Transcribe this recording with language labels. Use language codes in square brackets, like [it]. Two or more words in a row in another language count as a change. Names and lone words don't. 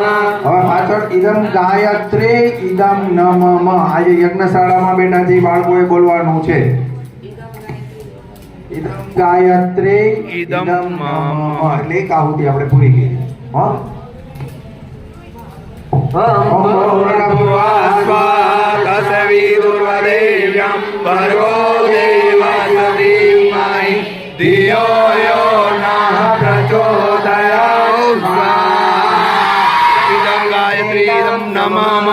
[gu] હવે પાછળ [sa] ઇદમ ગાયત્રે ઇદમ નમઃ [gu] આજે યજ્ઞશાળામાં બેઠા છે બાળકોએ બોલવાનું છે [sa] ઇદમ ગાયત્રે ઇદમ નમઃ [gu] એટલે એક આહુતિ આપણે પૂરી કરી હા [sa] ओम पूर्णभुवास्वादशविदुर्वरेण्यं भर्गो देवस्य धीमहि धियो यो नः प्रचोदयात् इदं गायत्रीदं नमः